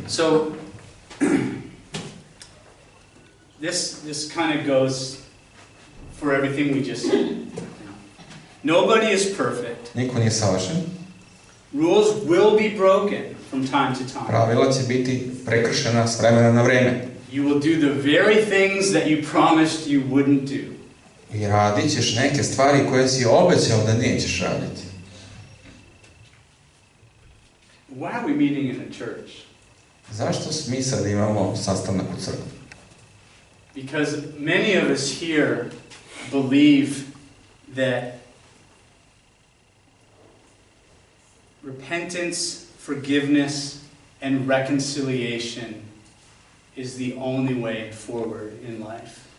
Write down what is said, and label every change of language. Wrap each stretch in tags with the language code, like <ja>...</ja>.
<en>So, this kind of goes for everything we just said. Nobody is perfect.</en> <sr>Niko nije savršen.</sr> <en>Rules will be broken from time to time.</en> <sr>Pravila će biti prekršena s vremena na vreme.</sr> <en>You will do the very things that you promised you wouldn't do.</en> <sr>I radit ćeš neke stvari koje si obećao da nećeš raditi.</sr> <en>Why are we meeting in a church?</en> <sr>Zašto mi sad imamo sastanak u crkvi?</sr> <en>Because many of us here believe that repentance, forgiveness, and reconciliation is the only way forward in life.</en>